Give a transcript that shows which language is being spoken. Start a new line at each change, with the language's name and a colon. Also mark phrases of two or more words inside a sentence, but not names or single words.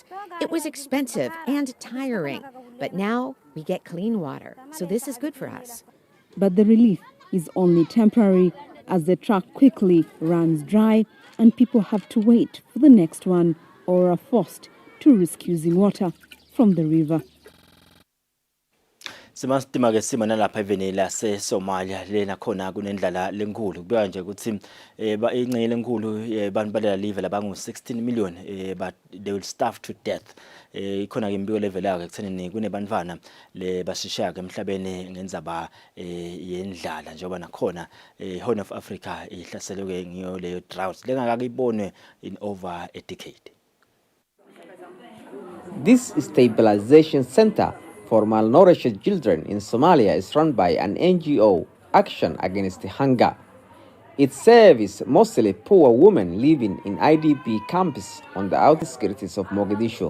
English: It was expensive and tiring, but now we get clean water, so this is good for us. But the relief is only temporary as the truck quickly runs dry and people have to wait for the next one or are forced to risk using water from the river.
Swati: Simastima ke sima nalapha eveni lase Somalia lena khona kunendlala lenkulu kubeka nje ukuthi ingcele lenkulu abantu balela live labangu 16 million
English: but they will starve to death
Swati: ikhona ke imbiko level yake ekuthenini kunebantwana le basishaya ke emhlabeni ngenzaba yendlala njengoba nakhona Horn of Africa ihlaselwe ngiyo leyo drought lengakakibonwe
English: in over a decade. This stabilization center for malnourished children in Somalia is run by an NGO, Action Against Hunger. It serves mostly poor women living in IDP camps on the outskirts of Mogadishu.